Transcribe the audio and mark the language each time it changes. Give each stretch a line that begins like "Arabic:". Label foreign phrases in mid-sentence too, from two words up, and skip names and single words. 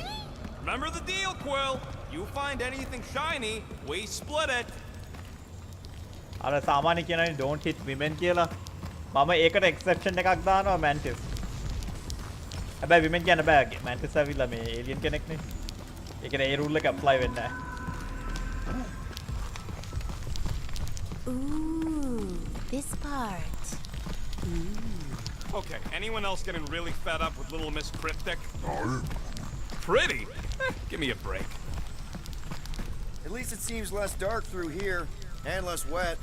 English: Remember the deal, Quill. You find anything shiny, we split it.
Sinhala: අර සාමාන්‍ය කියනනේ
English: don't hit women
Sinhala: කියලා. මම ඒකට exception එකක් දානවා Mantis. හැබැයි women කියන්න බෑ. Mantis ඇවිල්ලා මේ alien කෙනෙක් නේ. ඒ කියන්නේ ඒ rule එක apply වෙන්නේ නැහැ.
English: Ooh, this part. Okay, anyone else getting really fed up with Little Miss Cryptic? Pretty? Give me a break. At least it seems less dark through here, and less wet.